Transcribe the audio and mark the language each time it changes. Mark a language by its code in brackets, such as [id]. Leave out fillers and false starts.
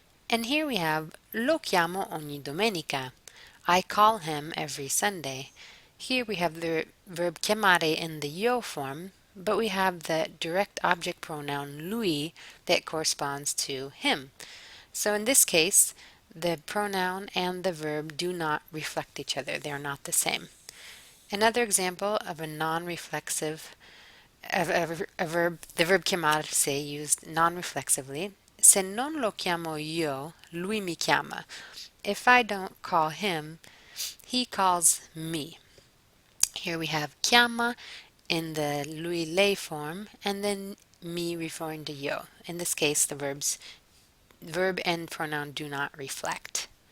[en] And here we have [it] lo chiamo ogni domenica. [en] I call him every Sunday. Here we have the verb chiamare in the io form, but we have the direct object pronoun lui that corresponds to him. So in this case, the pronoun and the verb do not reflect each other. They are not the same. Another example of a non-reflexive verb, the verb chiamarsi used non-reflexively. [it] Se non lo chiamo io, lui mi chiama. [en] If I don't call him, he calls me. Here we have chiama in the lui lei form and then me referring to io. In this case, the verb and pronoun do not reflect.